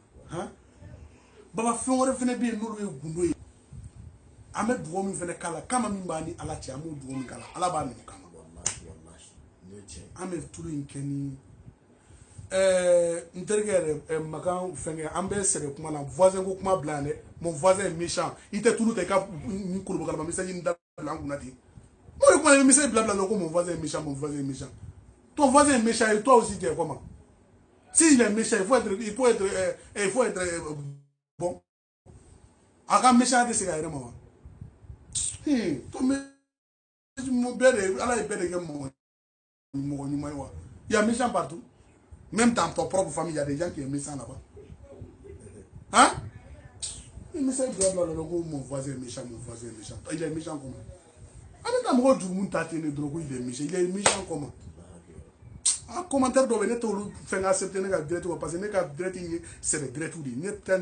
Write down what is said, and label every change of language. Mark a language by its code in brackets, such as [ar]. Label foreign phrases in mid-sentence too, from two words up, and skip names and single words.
[bm] hein baba fɛn wɛrɛ fɛnɛ bɛ yen n'olu ye gundo ye an bɛ dugawu min fɛnɛ k'a la kama min b'a ni ala cɛ an b'o dugawu min k'a la ala b'a minɛ kama an bɛ tulu in kɛ ni n terikɛ yɛrɛ makan fɛnkɛ an bɛ sɛbɛ kuma na voisin ko kuma bila yan dɛ [fr] mon voisin est méchant [bm] i tɛ tulu ta i ka ni kolobokalama message ni dabila an kunna ten o de kuma ye message bila ko [fr] mon voisin est méchant mon voisin est méchant ton voisin est méchant et toi aussi tu es comment s'il est méchant il faut être bon [bm] a ka méchant tɛ se ka yɛrɛ ma wa ton bɛɛ de ala ye bɛɛ de kɛ mɔgɔ ɲuman ye wa [fr] il y a méchant partout. Même dans ton propre famille, il y a des gens qui aiment ça là-bas. Hein? Mais ça, mon voisin est méchant, mon voisin est méchant. Il est méchant comment? Il est méchant. Il est méchant comment? Un commentaire doit venir faire accepter les direct parce que les direct c'est le direct ou dit.